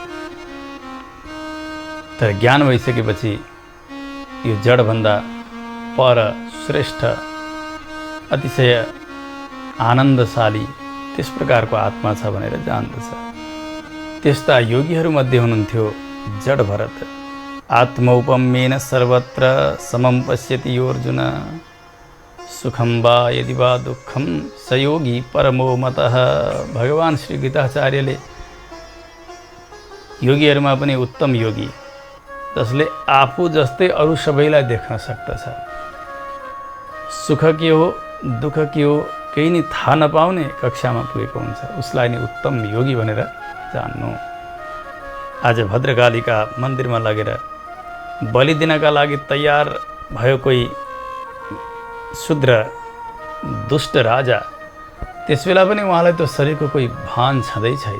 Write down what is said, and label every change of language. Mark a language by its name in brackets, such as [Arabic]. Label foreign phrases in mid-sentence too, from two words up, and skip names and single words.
[Nepali] तर ज्ञान भइसकेपछि यो जडभन्दा पर श्रेष्ठ, अतिशय आनन्दशाली त्यस प्रकारको आत्मा छ भनेर जान्दछ। त्यस्ता योगीहरूमध्ये हुनुहुन्थ्यो जड भरत। [Sanskrit] आत्मौपम्येन सर्वत्र समं पश्यति यो अर्जुन, सुखम वा यदि वा दुःखम स योगी परमो मतः। [Nepali] भगवान श्री गीताचार्यले योगीहरूमा पनि उत्तम योगी, जसले आफू जस्तै अरू सबैलाई देख्न सक्दछ। सुख के हो, दुःख के हो केही नि थाहा नपाउने कक्षामा पुगेको हुन्छ, उसलाई नै उत्तम योगी भनेर जान्नु। आज भद्रकालीका मन्दिरमा लगेर बलि दिनका लागि तयार भयो कोही शूद्र दुष्ट राजा, त्यसबेला पनि उहाँलाई त्यो शरीरको कोही भान छँदै छैन।